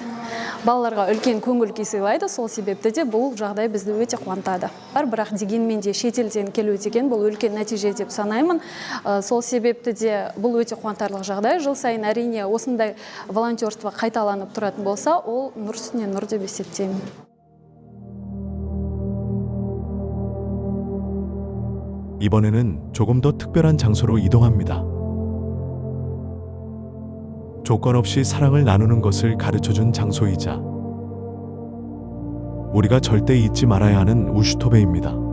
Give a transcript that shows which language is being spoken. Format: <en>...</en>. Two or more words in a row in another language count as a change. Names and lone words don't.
<kk>Балаларға үлкен көңіл күй сыйлайды, сол себепті де бұл жағдай бізді өте қуантады. Бірақ дегенмен де шетелден келу деген бұл үлкен нәтиже деп санаймын. Сол себепті де бұл өте қуантарлық жағдай. Жыл сайын әрине осындай волонтерство қайталанып тұратын болса, ол нұр үстіне нұр деп есептеймін.</kk> <ko>이번에는 조금 더 특별한 장소로 이동합니다. 조건 없이 사랑을 나누는 것을 가르쳐준 장소이자 우리가 절대 잊지 말아야 하는 우슈토베입니다.</ko>